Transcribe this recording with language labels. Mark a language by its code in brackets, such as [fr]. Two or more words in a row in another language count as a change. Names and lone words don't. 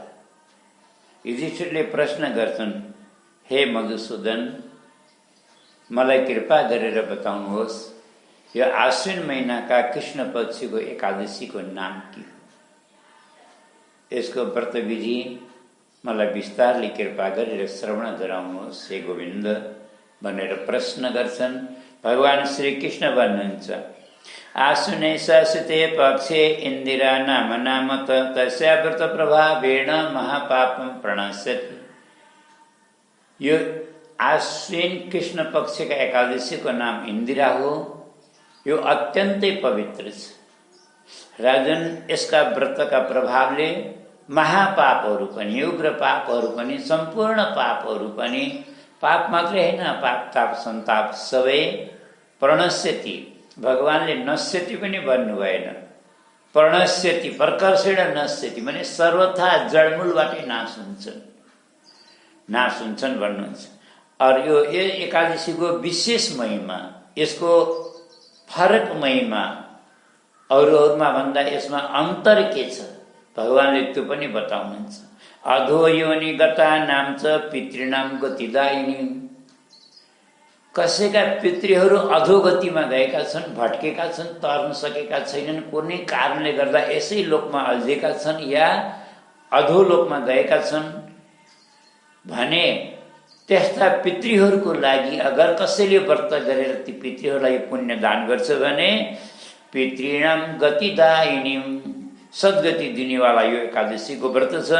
[ne] युधिष्ठिरले प्रश्न गर्छन्, हे मधुसूदन, मलाई कृपा गरेर बताउनुहोस्, यो आश्विन महिनाका कृष्ण पक्षको एकादशीको नाम के हो? यसको व्रत विधि मलाई विस्तारले कृपा गरेर श्रवण गराउनुहोस् हे गोविन्द भनेर प्रश्न गर्छन्। भगवान श्रीकृष्ण भन्नुहुन्छ, [sa] आश्विने शासिते पक्षे इन्दिरा नाम नामत तस्या व्रत प्रभावेण महापापम प्रणश्यति। [ne] यो आश्विन कृष्ण पक्षका एकादशीको नाम इन्दिरा हो। यो अत्यन्तै पवित्र छ। राजन, यसका व्रतका प्रभावले महापापहरू पनि, उग्र पापहरू पनि, सम्पूर्ण पापहरू पनि, पाप मात्रै होइन, पाप ताप सन्ताप सबै प्रणश्यति। भगवानले नश्यति पनि भन्नु भएन, प्रणश्यति, [sa] प्रकर्षेण नश्यति [ne] भने सर्वथा जडमूलबाटै नाश हुन्छन् भन्नुहुन्छ। अरू यो एकादशीको विशेष महिमा, यसको फरक महिमा अरूमा भन्दा यसमा अन्तर के छ भगवानले त्यो पनि बताउनुहुन्छ। [sa] अधो योनि गता नाम च पितृणाम गतिदायिनी। [ne] कसैका पितृहरू अधोगतिमा गएका छन्, भट्केका छन्, तर्न सकेका छैनन्, कुनै कारणले गर्दा यसै लोकमा अल्झेका छन् या अधोलोकमा गएका छन् भने त्यस्ता पितृहरूको लागि अगर कसैले व्रत गरेर ती पितृहरूलाई पुण्य दान गर्छ भने [sa] पितृणाम गतिदायिनी, [ne] सद्गति दिनेवाला यो एकादशीको व्रत छ।